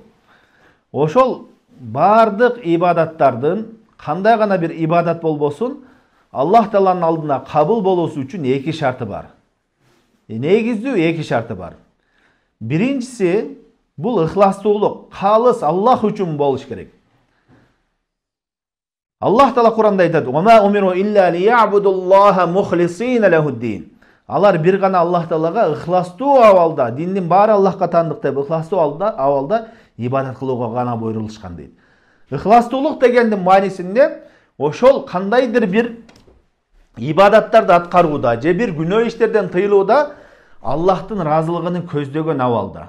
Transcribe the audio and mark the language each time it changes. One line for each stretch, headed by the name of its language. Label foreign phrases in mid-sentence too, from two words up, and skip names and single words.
Kyrgyz: Ошол бардык ибадаттардын кандай гана бир ибадат болбосун, Аллах Тааланын алдына кабыл болуусу үчүн эки шарты бар. Негиздүү эки шарты бар. Биринчиси бул ыхластуулук, калыс Аллах үчүн болуш керек. Аллах Таала Куранда айтат:
Arabic: "وما أمروا إلا ليعبدوا الله مخلصين له الدين."
Kyrgyz: Алар бир гана Аллах Таалага ыхластуу абалда, диндин баары Аллахка таандык деп ыхластуу абалда ибадат кылууга гана буйрулушкан дейт. Ыхластуулук дегендин маанисинде ошол кандайдыр бир ибадаттарды аткарууда же бир күнөө иштерден тыйылууда Аллахтын разылыгын көздөгөн абалда.